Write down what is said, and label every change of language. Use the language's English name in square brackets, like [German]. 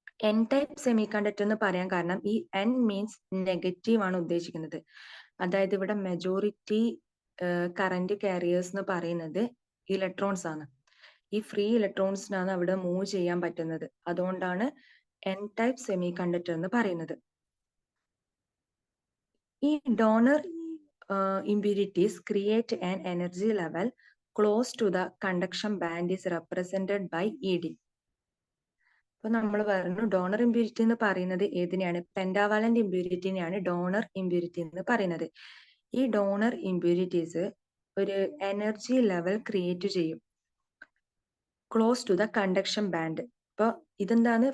[Malayalam] N type semi conductor എന്ന് പറയാൻ കാരണം ഈ എൻ മീൻസ് നെഗറ്റീവ് ആണ് ഉദ്ദേശിക്കുന്നത്. അതായത് ഇവിടെ മെജോറിറ്റി കറന്റ് കാരിയേഴ്സ് എന്ന് പറയുന്നത് ഇലക്ട്രോൺസ് ആണ്. ഈ ഫ്രീ ഇലക്ട്രോൺസിനാണ് അവിടെ മൂവ് ചെയ്യാൻ പറ്റുന്നത്. അതുകൊണ്ടാണ് എൻ ടൈപ്പ് സെമി കണ്ടക്ടർ എന്ന് പറയുന്നത്. [English] ഈ donor impurities create an energy level close to the conduction band is represented by ED. [Malayalam] അപ്പൊ നമ്മൾ പറഞ്ഞു ഡോണർ ഇമ്പ്യൂരിറ്റി എന്ന് പറയുന്നത് ഏതിനെയാണ്? പെൻഡാവാലന്റ് ഇമ്പ്യൂരിറ്റിനെയാണ് ഡോണർ ഇമ്പ്യൂരിറ്റി എന്ന് പറയുന്നത്. ഈ ഡോണർ ഇമ്പ്യൂരിറ്റീസ് ഒരു എനർജി ലെവൽ ക്രിയേറ്റ് ചെയ്യും [English] Close to the conduction band. [Malayalam] അപ്പൊ ഇതെന്താണ്?